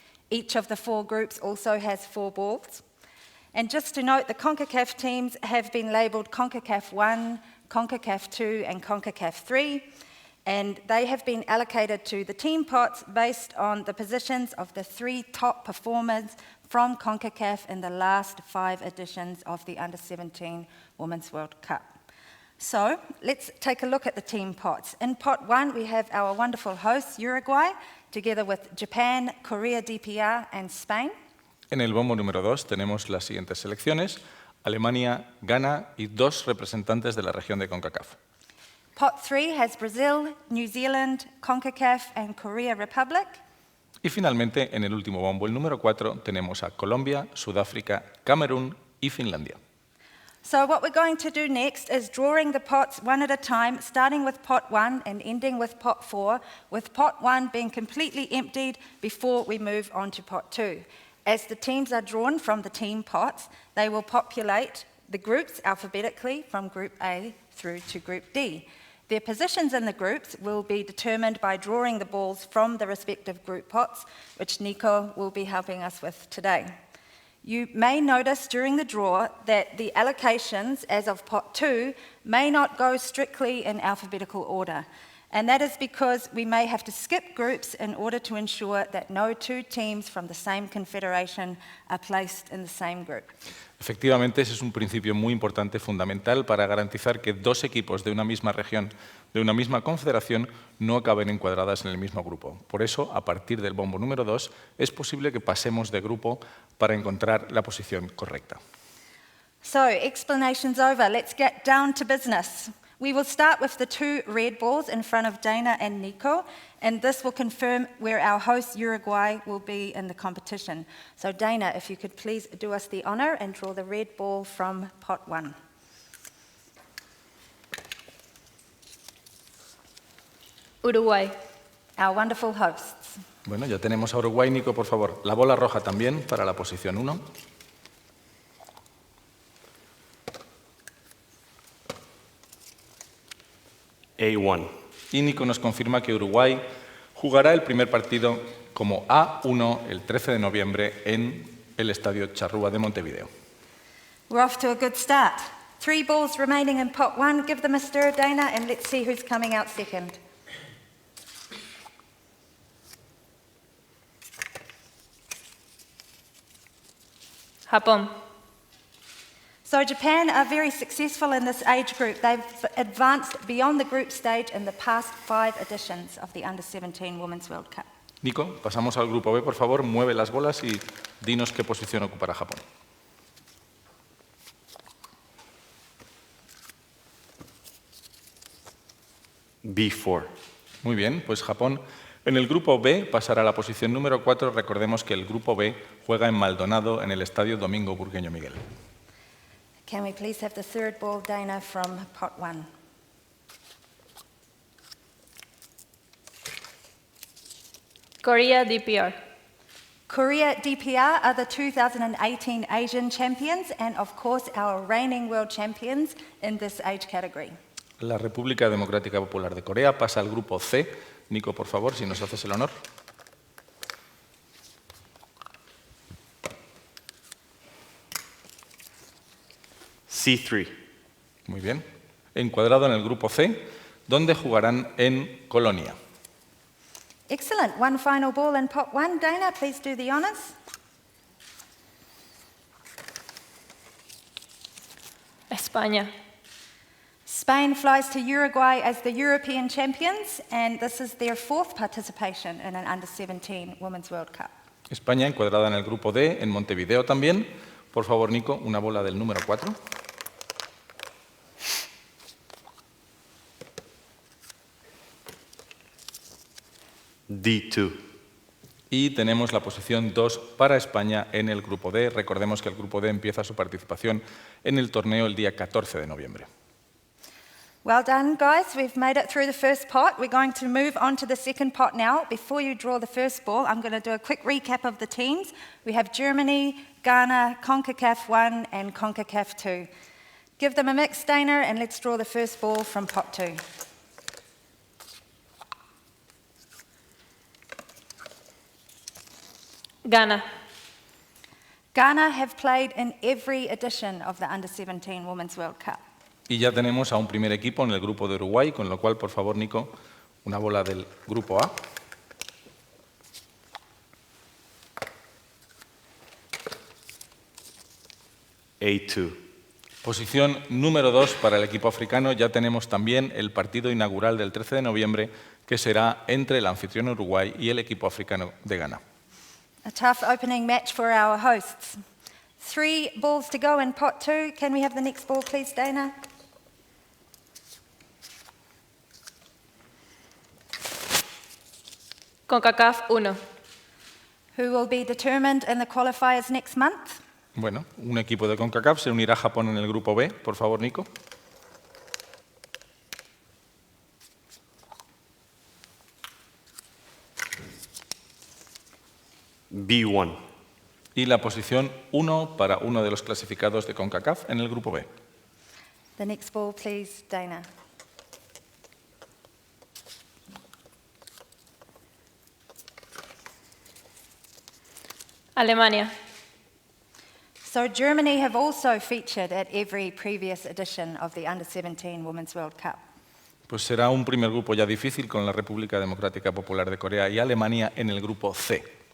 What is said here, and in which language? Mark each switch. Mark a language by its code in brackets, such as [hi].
[en] Each of the 4 groups also has 4 balls. And just to note, the CONCACAF teams have been labelled CONCACAF 1, CONCACAF 2, and CONCACAF 3, and they have been allocated to the team pots based on the positions of the 3 top performers from CONCACAF in the last 5 editions of the Under-17 Women's World Cup. So let's take a look at the team pots. In pot 1, we have our wonderful hosts, Uruguay, together with Japan, Korea DPR, and Spain. [es] En el bombo número 2 tenemos las siguientes selecciones: Alemania, Ghana y 2 representantes de la región de CONCACAF. [en] Pot 3 has Brazil, New Zealand, CONCACAF, and Korea Republic. [es] Y finalmente, en el último bombo, el número 4, tenemos a Colombia, Sudáfrica, Camerún y Finlandia. [en] So what we're going to do next is drawing the pots one at a time, starting with pot 1 and ending with pot 4, with pot 1 being completely emptied before we move on to pot 2. As the teams are drawn from the team pots, they will populate the groups alphabetically from Group A through to Group D. Their positions in the groups will be determined by drawing the balls from the respective group pots, which Nico will be helping us with today. You may notice during the draw that the allocations as of pot 2 may not go strictly in alphabetical order. And that is because we may have to skip groups in order to ensure that no 2 teams from the same confederation are placed in the same group. [es] Efectivamente, ese es un principio muy importante, fundamental, para garantizar que 2 equipos de una misma región, de una misma confederación, no acaben encuadradas en el mismo grupo. Por eso, a partir del bombo número 2, es posible que pasemos de grupo para encontrar la posición correcta. [en] So, explanations over. Let's get down to business. We will start with the 2 red balls in front of Dana and Nico, and this will confirm where our host Uruguay will be in the competition. So Dana, if you could please do us the honour and draw the red ball from pot 1. Uruguay. Our wonderful hosts. [es] Bueno, ya tenemos a Uruguay. Nico, por favor, la bola roja también para la posición 1. A1. Y Nico nos confirma que Uruguay jugará el primer partido como A1 el 13 de noviembre en el Estadio Charrúa de Montevideo. [en] We're off to a good start. 3 balls remaining in pot 1. Give them a stir, Dana, and let's see who's coming out second. [es] Japón. [en] So Japan are very successful in this age group. They've advanced beyond the group stage in the past 5 editions of the Under-17 Women's World Cup. [es] Nico, pasamos al grupo B, por favor, mueve las bolas y dinos qué posición ocupará Japón. B4. Muy bien, pues Japón en el grupo B pasará a la posición número 4. Recordemos que el grupo B juega en Maldonado, en el Estadio Domingo Burgueño Miguel. [en] Can we please have the third ball, Dana, from pot 1? Korea DPR. Korea DPR are the 2018 Asian champions and, of course, our reigning world champions in this age category. [es] La República Democrática Popular de Corea pasa al grupo C. Nico, por favor, si nos haces el honor. C3. Muy bien. Encuadrado en el grupo C, donde jugarán en Colonia. [en] Excellent. One final ball in pot one. Dana, please do the honours. [es] España. [en] Spain flies to Uruguay as the European champions, and this is their fourth participation in an under-17 Women's World Cup. [es] España, encuadrada en el grupo D, en Montevideo también. Por favor, Nico, una bola del número 4. D2. Y tenemos la posición 2 para España en el grupo D. Recordemos que el grupo D empieza su participación en el torneo el día 14 de noviembre. [en] Well done, guys. We've made it through the first pot. We're going to move on to the second pot now. Before you draw the first ball, I'm going to do a quick recap of the teams. We have Germany, Ghana, CONCACAF 1 and CONCACAF 2. Give them a mix, Dana, and let's draw the first ball from pot 2. Ghana. Ghana have played in every edition of the Under-17 Women's World Cup. [es] Y ya tenemos a un primer equipo en el grupo de Uruguay, con lo cual, por favor, Nico, una bola del grupo A. A2. Posición número 2 para el equipo africano. Ya tenemos también el partido inaugural del 13 de noviembre, que será entre el anfitrión Uruguay y el equipo africano de Ghana. [en] A tough opening match for our hosts. 3 balls to go in pot 2. Can we have the next ball, please, Dana? CONCACAF 1. Who will be determined in the qualifiers next month? [es] Bueno, un equipo de CONCACAF se unirá a Japón en el grupo B. Por favor, Nico. B1. Y la posición 1 para uno de los clasificados de CONCACAF en el grupo B. [en] The next ball, please, Dana. [es] Alemania. [en] So Germany have also featured at every previous edition of the Under-17 Women's World Cup. [es] Pues será un primer grupo ya difícil con la República Democrática Popular de Corea y Alemania en el grupo C.